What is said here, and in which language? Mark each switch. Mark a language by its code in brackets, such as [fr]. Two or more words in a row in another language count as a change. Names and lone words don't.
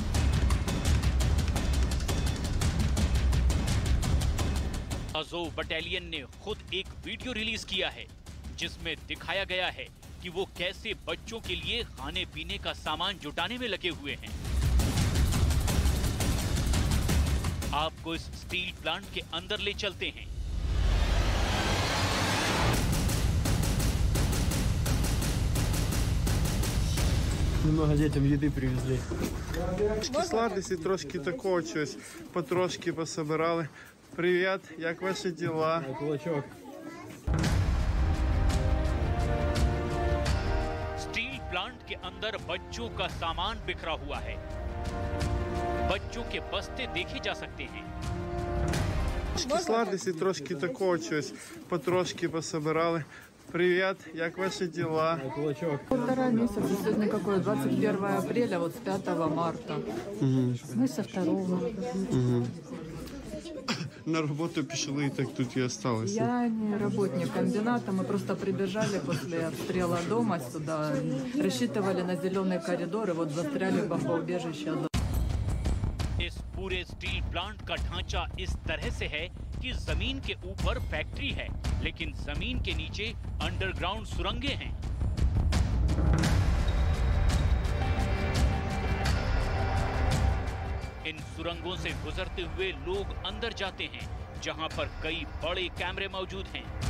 [hi] अज़ोव बटालियन ने खुद एक [en] video release [hi] किया है जिसमें दिखाया गया है कि वो कैसे बच्चों के लिए खाने पीने का सामान जुटाने में लगे हुए हैं। आपको इस [en] steel plant [hi] के अंदर ले चलते हैं। [ru] Немного детям еды привезли. [uk] Трошки сладості, трошки такого щось, потрошки пособирали. Привіт, як ваші діла? Кулачок. [en] steel plant [hi] के अंदर बच्चों का सामान बिखरा हुआ है। बच्चों के बस्ते देखे जा सकते हैं। [uk] Трошки сладості, трошки такого щось, потрошки пособирали. Привіт, як ваші діла? Кулачок. [ru] 1,5 месяца. Сегодня какое? 21 апреля, вот с 5 марта. Мы со 2. [uk] На роботу пішли і так тут і осталися. [ru] Я не работник комбината, мы просто прибежали после обстрела дома сюда, рассчитывали на зеленый коридор и вот застряли в бомбоубежище. [hi] इस पूरे [en] steel plant [hi] का ढांचा इस तरह से है कि जमीन के ऊपर फैक्ट्री है, लेकिन जमीन के नीचे अंडरग्राउंड सुरंगें हैं। इन सुरंगों से गुजरते हुए लोग अंदर जाते हैं, जहां पर कई बड़े कैमरे मौजूद हैं।